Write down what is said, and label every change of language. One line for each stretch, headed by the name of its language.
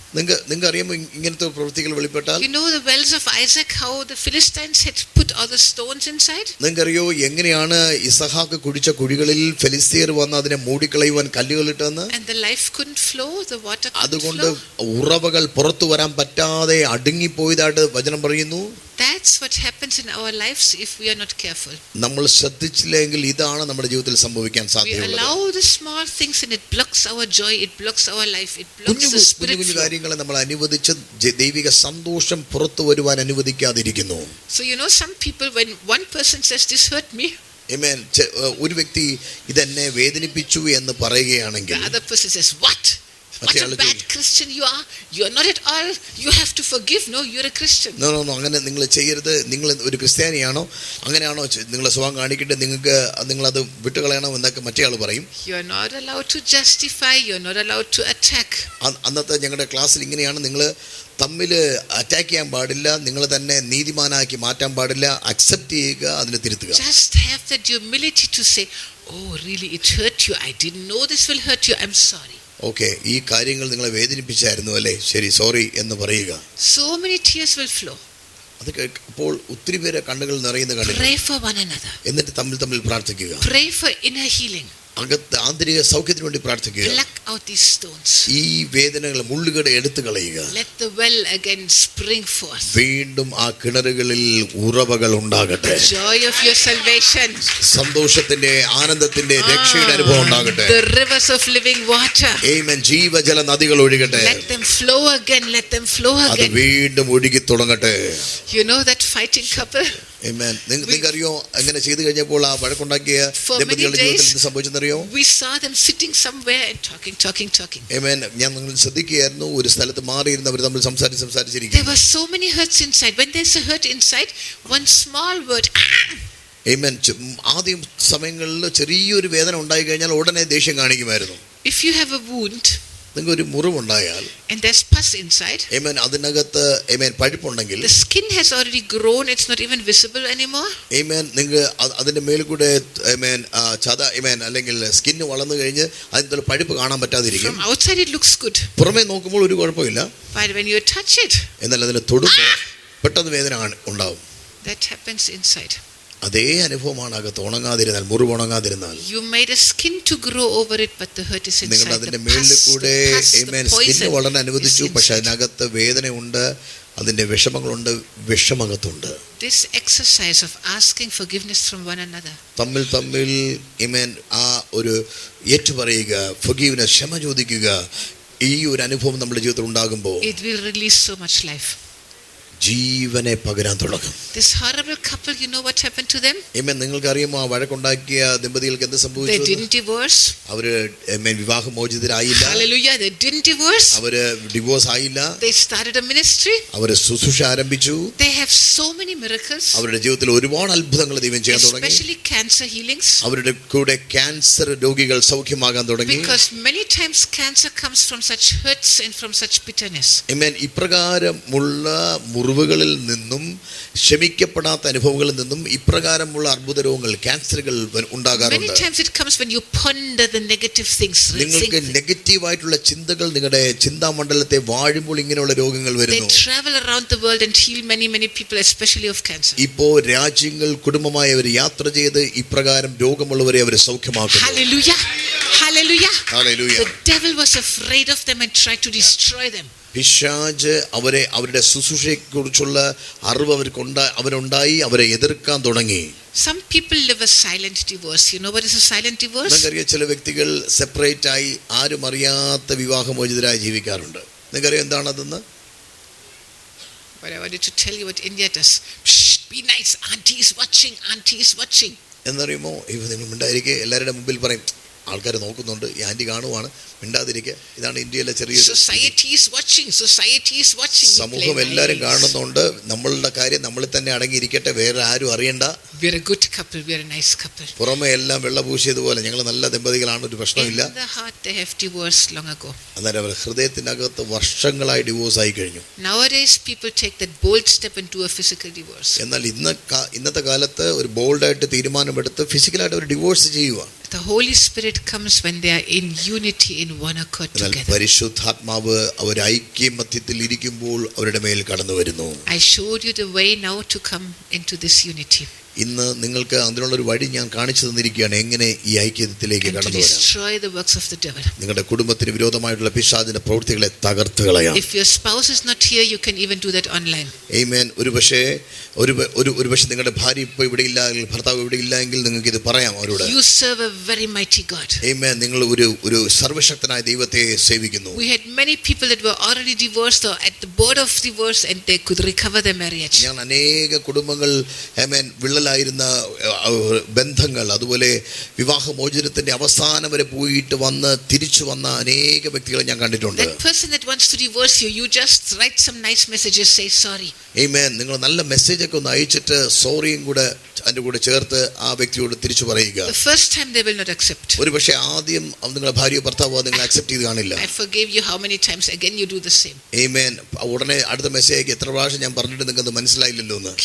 Malayalam: നിങ്ങൾക്ക് അറിയാമോ ഇങ്ങനത്തെ പ്രവൃത്തികൾ വെളിപ്പെട്ടാൽ?
English: You know the wells of Isaac, how the Philistines had put all the stones inside?
Malayalam: നിങ്ങൾക്കറിയോ എങ്ങനെയാണ് ഇസഹാക്ക് കുഴിച്ച കുഴികളിൽ ഫെലിസ്തീയർ വന്ന് അതിനെ മൂടിക്കളയുവാൻ കല്ലുകൾ ഇട്ടെന്ന്?
English: And the life couldn't flow, the water couldn't
Malayalam: അതുകൊണ്ട്
English: flow.
Malayalam: ഉറവകൾ പുറത്തു വരാൻ പറ്റാതെ അടുങ്ങിപ്പോയതായിട്ട് വചനം പറയുന്നു.
English: That's what happens in our lives if we are not careful.
Malayalam: നമ്മൾ ശ്രദ്ധിച്ചില്ലെങ്കിൽ ഇതാണ് നമ്മുടെ ജീവിതത്തിൽ സംഭവിക്കാൻ
English: We
Malayalam: സാധ്യതയുള്ളത്.
English: allow the small things and it blocks our joy, it blocks our life, it blocks the spirit
Malayalam: കുഞ്ഞു
English: flow.
Malayalam: കാര്യങ്ങളെ നമ്മൾ അനുവദിച്ച് ദൈവിക സന്തോഷം പുറത്തു വരുവാൻ അനുവദിക്കാതിരിക്കുന്നു.
English: So you know, some people, when one person says this hurt me, Amen.
Malayalam: ഒരു വ്യക്തി ഇതെന്നെ വേദനിപ്പിച്ചു എന്ന് പറയുകയാണെങ്കിൽ
English: the other person says, what a bad Christian you are. You are not at all. You have to forgive. No, you are a Christian.
Malayalam: No, അങ്ങനെ നിങ്ങൾ ചെയ്യരുത്. നിങ്ങൾ ഒരു ക്രിസ്ത്യാനിയാണോ? അങ്ങനെയാണോ നിങ്ങളെ സ്വഭാവം കാണിക്കട്ടെ, നിങ്ങളത് വിട്ടുകളയണം എന്നൊക്കെ മറ്റേ ആൾ പറയും.
English: You are not allowed to justify. You are not allowed to attack.
Malayalam: അന്നത്തെ ഞങ്ങളുടെ ക്ലാസ്സിൽ ഇങ്ങനെയാണ്, നിങ്ങൾ തമ്മിൽ അറ്റാക്ക് ചെയ്യാൻ പാടില്ല, നിങ്ങൾ തന്നെ നീതിമാനാക്കി മാറ്റാൻ പാടില്ല, അക്സെപ്റ്റ് ചെയ്യുക, അതിനെ തിരുത്തുക.
English: Just have that humility to say, oh really it hurt you, I didn't know this will hurt you, I'm sorry.
Malayalam: Okay, ഈ കാര്യങ്ങൾ നിങ്ങളെ വേദനിപ്പിച്ചായിരുന്നു അല്ലേ, ശരി, സോറി എന്ന് പറയുക.
English: So many tears will flow.
Malayalam: അത് അപ്പോൾ ഒത്തിരി പേരെ കണ്ണുകൾ നിറയുന്ന കണ്ടില്ല.
English: Pray for one another.
Malayalam: എന്നിട്ട് തമ്മിൽ പ്രാർത്ഥിക്കുക.
English: Pray for inner healing.
Malayalam: അകത്ത് ആന്തരിക സൗഖ്യത്തിന് വേണ്ടി പ്രാർത്ഥിക്കുക.
English: Pluck out these stones.
Malayalam: ഈ വേദനകൾ മുള്ളുകൾ എടുത്തു കളയുക.
English: Let the well again spring forth.
Malayalam: വീണ്ടും ആ കിണറുകളിൽ ഉറവകൾ ഉണ്ടാകട്ടെ.
English: The joy of your salvation.
Malayalam: സന്തോഷത്തിന്റെ, ആനന്ദത്തിന്റെ, രക്ഷയുടെ അനുഭവം ഉണ്ടാകട്ടെ.
English: The rivers of living water.
Malayalam: ആമേൻ. ജീവജല നദികൾ ഒഴുകട്ടെ.
English: Let them flow again. Let them flow
Malayalam: അത്
English: again.
Malayalam: വീണ്ടും ഒഴുകി തുടങ്ങട്ടെ.
English: You know that fighting couple?
Malayalam: നിങ്ങൾക്കറിയോ അങ്ങനെ ചെയ്തു കഴിഞ്ഞപ്പോൾ ആ വഴക്കുണ്ടാക്കിയ ദമ്പതികളുടെ ജീവിതത്തിൽ എന്ത് സംഭവിച്ചെന്നറിയോ?
English: We saw them sitting somewhere and talking. Amen.
Malayalam: ഞാൻ നിങ്ങൾ ശ്രദ്ധിക്കുകയായിരുന്നു, ഒരു സ്ഥലത്ത് മാറിയിരുന്ന് അവർ തമ്മിൽ സംസാരിച്ചിരിക്കും.
English: There were so many hurts inside. When there's a hurt inside, one small word. Amen.
Malayalam: ആദ്യം സമയങ്ങളിൽ ചെറിയൊരു വേദന ഉണ്ടായി കഴിഞ്ഞാൽ ഉടനെ ദേഷ്യം കാണിക്കുമായിരുന്നു.
English: If you have a wound,
Malayalam: നിങ്ങൾക്ക് ഒരു മുറിവുണ്ടായാൽ,
English: and there's pus inside,
Malayalam: Amen, അതിനകത്ത് Amen പഴുപ്പുണ്ടെങ്കിൽ,
English: the skin has already grown, it's not even visible anymore.
Malayalam: Amen, നിങ്ങൾ അതിന്റെ മേൽ കൂടെ Amen ചത Amen അല്ലെങ്കിൽ സ്കിൻ വളർന്നു കഴിഞ്ഞ് അതിന്റെ പഴുപ്പ് കാണാൻ പറ്റാതിരിക്കും.
English: From outside it looks good.
Malayalam: പുറമേ നോക്കുമ്പോൾ ഒരു കുഴപ്പമില്ല.
English: But when you touch it,
Malayalam: എന്നാൽ അതിനെ തൊടുമ്പോൾ പെട്ടെന്ന് വേദന ഉണ്ടാവും.
English: that happens inside.
Malayalam: അതേ അനുഭവമാണ് അകത്ത് ഉണങ്ങാതിരുന്നാൽ, മുറിവ് ഉണങ്ങാതിരുന്നാൽ.
English: You made a skin to grow over it, but the hurt is inside.
Malayalam: നിങ്ങൾ അതിന്റെ മേലിൽ കൂടെ സ്കിൻ വളരാൻ അനുവദിച്ചു, പക്ഷെ അതിനകത്ത് വേദനയുണ്ട്, അതിന്റെ വിഷമങ്ങളുണ്ട്, വിഷമകത്തുണ്ട്.
English: This exercise of asking forgiveness from one another,
Malayalam: തമ്മിൽ Amen ആ ഒരു ഏറ്റുപറയുക, forgiveness, ക്ഷമ ചോദിക്കുക, ഈ ഒരു അനുഭവം നമ്മുടെ ജീവിതത്തിൽ ഉണ്ടാകുമ്പോൾ
English: it will release so much life.
Malayalam: ജീവനെ പകരാൻ തുടങ്ങും.
English: This horrible couple, you know what happened to them? Amen.
Malayalam: നിങ്ങൾക്ക് അറിയുമോ ആ വഴക്കുണ്ടാക്കിയ ദമ്പതികൾക്ക് എന്ത് സംഭവിച്ചു?
English: They didn't divorce.
Malayalam: അവര് വിവാഹമോചിതരായില്ല.
English: Hallelujah, they didn't divorce.
Malayalam: അവര് ഡിവോഴ്സ് ആയില്ല.
English: They started a ministry.
Malayalam: അവര് ശുശ്രൂഷ ആരംഭിച്ചു.
English: They have so many miracles.
Malayalam: അവരുടെ ജീവിതത്തിൽ ഒരുപാട് അത്ഭുതങ്ങൾ ദൈവം ചെയ്യാൻ തുടങ്ങി.
English: Especially cancer healings.
Malayalam: അവരുടെ കൂടെ ക്യാൻസർ രോഗികൾ സൗഖ്യമാകാൻ തുടങ്ങി.
English: Because many times cancer comes from such hurts and from such bitterness. Amen.
Malayalam: ഇപ്രകാരമുള്ള മുറിവുകളിൽ നിന്നും, ക്ഷമിക്കപ്പെടാത്ത അനുഭവങ്ങളിൽ നിന്നും ഇപ്രകാരമുള്ള അർബുദ രോഗങ്ങൾ, ക്യാൻസറുകൾ ഉണ്ടാകാറുണ്ട്.
English: Many times it comes when you ponder the negative things.
Malayalam: നിങ്ങൾക്ക് നെഗറ്റീവായിട്ടുള്ള ചിന്തകൾ നിങ്ങളുടെ ചിന്താമണ്ഡലത്തെ വാഴുമ്പോൾ ഇങ്ങനെയുള്ള രോഗങ്ങൾ വരുന്നു.
English: They travel around the world and heal many people, especially of cancer.
Malayalam: ഇപ്പോൾ രാജ്യങ്ങൾ കുടുംബമായി അവർ യാത്ര ചെയ്ത് ഇപ്രകാരം രോഗമുള്ളവരെ അവർ സൗഖ്യമാക്കുന്നു.
English: Hallelujah. Hallelujah. Hallelujah. The devil was afraid of them and tried to destroy them.
Malayalam: പിശാച് അവരുടെ ശുശ്രൂഷയെക്കുറിച്ചുള്ള അറിവ് അവരുണ്ടായി അവരെ എതിർക്കാൻ തുടങ്ങി.
English: Some people live a silent divorce. You know what is a silent divorce?
Malayalam: നിങ്ങൾക്കറിയാം, ചില വ്യക്തികൾ സെപ്പറേറ്റ് ആയി ആരും അറിയാത്ത വിവാഹമോചിതരായി ജീവിക്കാറുണ്ട്. നിങ്ങൾക്കറിയാം എന്താണതെന്ന്?
English: But I wanted to tell you what India does. Shh, be nice. Auntie is watching.
Malayalam: എന്നറിയുമോ, നിങ്ങൾ മിണ്ടായിരിക്കെ എല്ലാവരുടെ മുമ്പിൽ പറയും, ആൾക്കാർ നോക്കുന്നുണ്ട്, ഈ ആന്റി കാണുവാണ്, മിണ്ടാതിരിക്കുക. ഇതാണ് ഇന്ത്യയിലെ ചെറിയ
English: society is watching.
Malayalam: സമൂഹം എല്ലാവരും കാണുന്നുണ്ട്, നമ്മളുടെ കാര്യം നമ്മളിൽ തന്നെ അടങ്ങിയിരിക്കട്ടെ, വേറെ ആരും അറിയണ്ട.
English: We are a good couple, we are a nice couple.
Malayalam: പുറമെ എല്ലാം വെള്ളപൂശിയതുപോലെ ഞങ്ങൾ നല്ല ദമ്പതികളാണ്, ഒരു പ്രശ്നമില്ല.
English: In the heart they have divorced long ago.
Malayalam: അന്നേരം അവർ ഹൃദയത്തിനകത്ത് വർഷങ്ങളായി ഡിവോഴ്സ് ആയി കഴിഞ്ഞു.
English: Nowadays people take that bold step and do a physical divorce.
Malayalam: എന്നാൽ ഇന്നത്തെ കാലത്ത് ഒരു ബോൾഡായിട്ട് തീരുമാനമെടുത്ത് ഫിസിക്കലായിട്ട് ഒരു ഡിവോഴ്സ് ചെയ്യുക.
English: The Holy Spirit comes when they are in unity, in one accord
Malayalam: എന്നാൽ
English: together.
Malayalam: പരിശുദ്ധാത്മാവ് അവർ ഐക്യമത്യത്തിൽ ഇരിക്കുമ്പോൾ അവരുടെ മേൽ കടന്നു വരുന്നു.
English: I showed you the way now to come into this unity.
Malayalam: ഇന്ന് നിങ്ങൾക്ക് അതിനുള്ളൊരു വഴി ഞാൻ കാണിച്ചു തന്നിരിക്കുകയാണ്, എങ്ങനെ ഈ ഐക്യത്തിലേക്ക്
English: And to
Malayalam: കടന്നു വരാം.
English: destroy the works of the devil.
Malayalam: നിങ്ങളുടെ കുടുംബത്തിന് വിരോധമായിട്ടുള്ള പിശാചിന്റെ പ്രവൃത്തികളെ തകർത്ത് കളയാം.
English: If your spouse is not here, you can even do that online.
Malayalam: ആമേൻ. ഒരുപക്ഷേ നിങ്ങളുടെ ഭാര്യ ഇപ്പോൾ ഇവിടെ ഇല്ല, ഭർത്താവ് ഇവിടെ ഇല്ല എങ്കിൽ നിങ്ങൾക്ക് ഇത് പറയാം അവരോട്.
English: You serve a very mighty God.
Malayalam: ആമേൻ. നിങ്ങൾ ഒരു സർവശക്തനായ ദൈവത്തെ സേവിക്കുന്നു.
English: We had many people that were already divorced or at the board of divorce and they could recover their marriage.
Malayalam: ഞാൻ അനേക കുടുംബങ്ങൾ ആമേൻ വിള്ളലായിരുന്ന ബന്ധങ്ങൾ, അതുപോലെ വിവാഹമോചനത്തിന്റെ അവസാനം വരെ പോയിട്ട് വന്ന് തിരിച്ചു വന്ന അനേക വ്യക്തികളെ ഞാൻ കണ്ടിട്ടുണ്ട്.
English: That person that wants to divorce you, you just write some nice messages, say sorry.
Malayalam: ആമേൻ. നിങ്ങൾ നല്ല മെസ്സേജ് ഒക്കെ ഒന്ന് അയച്ചിട്ട് സോറിയും കൂടെ അതിന്റെ കൂടെ ചേർത്ത് ആ വ്യക്തിയോട് തിരിച്ചു പറയുക.
English: The first time they will not accept.
Malayalam: ഒരുപക്ഷെ ആദ്യം നിങ്ങളുടെ ഭാര്യയോ ഭർത്താവോ നിങ്ങൾ അക്സെപ്റ്റ് ചെയ്ത് കാണില്ല.
English: I forgave you how many times, again you do the same.
Malayalam: ആമേൻ. ഉടനെ അടുത്ത മെസ്സേജ് എത്ര പ്രാവശ്യം ഞാൻ പറഞ്ഞിട്ട് നിങ്ങൾക്ക് മനസ്സിലായില്ലല്ലോ എന്ന്.